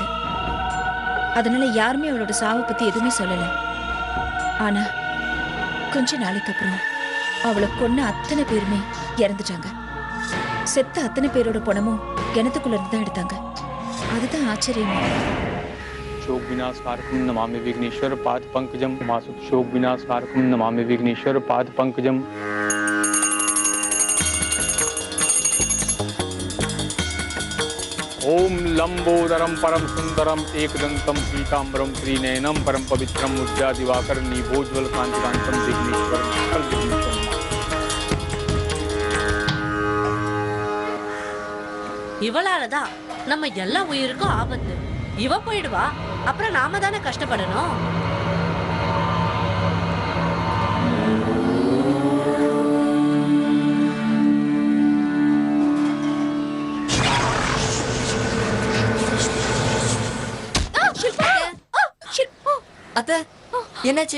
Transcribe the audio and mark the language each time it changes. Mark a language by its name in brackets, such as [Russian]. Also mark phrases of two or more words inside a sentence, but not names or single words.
[Tamil] அதனால யாருமே அவளோட சாவை பத்தி எதுவுமே சொல்லல. ஆனா கொஞ்ச நாளைக்கு அப்புறம் அவளை கொன்ன அத்தனை பேருமே இறந்துட்டாங்க. செத்த அத்தனை பேரோட பணமும் கிணத்துக்குள்ள இருந்து தான் எடுத்தாங்க. அதுதான் ஆச்சரியமா. [Sanskrit] शोक विनाशकारकं नमामि विघ्नेश्वर पाद पंकजम मासुत शोक विनाशकारकं नमामि विघ्नेश्वर पाद पंकजम। ओम लंबोदरम परम सुंदरम एकदंतम पीतांबरम त्रिनयनम परम पवित्रम उज्ज्वल दिवाकर निभोज्वल कांतिकांतम विघ्नेश्वर सकल विघ्नेश्वर। [Tamil] இவளாலதான் நம்ம எல்லா உயிருக்கும் ஆபத்து. இவ போயிடுவா, அப்புறம் நாம தானே கஷ்டப்படணும். அத்தை, என்னாச்சு?